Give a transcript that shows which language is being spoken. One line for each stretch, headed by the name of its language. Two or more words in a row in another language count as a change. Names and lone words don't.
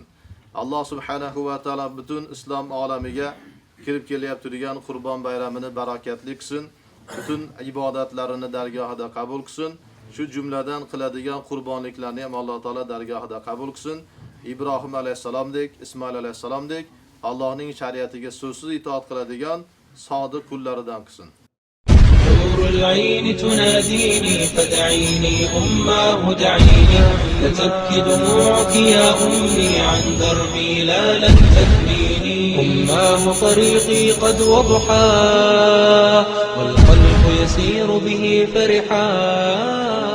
Uzbek: Alloh
Arabic: سبحانه وتعالى
Uzbek: butun islom olamiga kirib kelyapti turgan Qurbon bayramini barakatli qilsin. Butun ibodatlarini dargohida qabul qilsin. Shu jumladan qiladigan qurbonliklarni ham Alloh taolo dargohida qabul qilsin. Ibrohim alayhisalomdek, Ismoil alayhisalomdek Allohning shariatiga so'zsiz itoat qiladigan sodiq qullaridan qilsin.
Arabic: نور العين تناديني فدعيني أماه دعيني لتبكي دموعك يا أمي عن دربي لا لن تثنيني أماه طريقي قد وضحى والقلب يسير به فرحا